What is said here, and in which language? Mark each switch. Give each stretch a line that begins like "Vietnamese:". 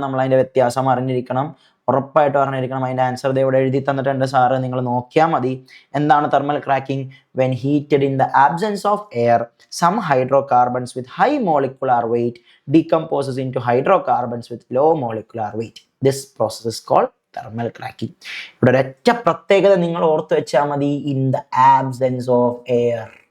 Malayalam: നമ്മൾ അതിന്റെ വ്യത്യാസം അറിഞ്ഞിരിക്കണം, ഉറപ്പായിട്ടും അറിഞ്ഞിരിക്കണം. അതിന്റെ ആൻസർ ഇവിടെ എഴുതി തന്നിട്ടുണ്ട് സാറ്, നിങ്ങൾ നോക്കിയാൽ മതി. എന്താണ് thermal cracking?
English: When heated in the absence of air some hydrocarbons with high molecular weight decomposes into hydrocarbons with low molecular weight. This process is called thermal cracking.
Malayalam: ഇവിടെ ഒരൊറ്റ പ്രത്യേകത നിങ്ങൾ ഓർത്ത് വെച്ചാൽ മതി.
English: In the absence of air.